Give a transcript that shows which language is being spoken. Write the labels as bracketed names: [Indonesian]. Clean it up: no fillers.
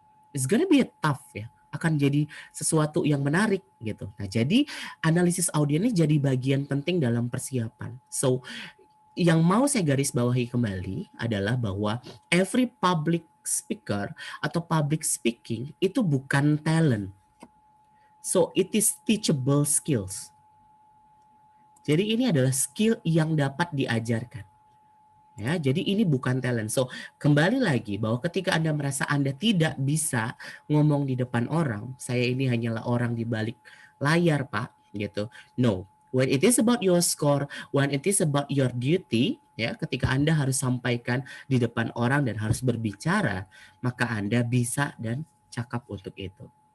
[English] It's gonna be a tough [Indonesian] ya. Akan jadi sesuatu yang menarik gitu. Nah, jadi analisis audien ini jadi bagian penting dalam persiapan. So, yang mau saya garis bawahi kembali adalah bahwa [English] every public speaker [Indonesian] atau public speaking itu bukan talent. [English] So, it is teachable skills. [Indonesian] Jadi ini adalah skill yang dapat diajarkan. Ya, jadi ini bukan talent. So, kembali lagi bahwa ketika Anda merasa Anda tidak bisa ngomong di depan orang, saya ini hanyalah orang di balik layar, Pak, gitu. [English] No. When it is about your score, when it is about your duty, [Indonesian] ya, ketika Anda harus sampaikan di depan orang dan harus berbicara, maka Anda bisa dan cakap untuk itu.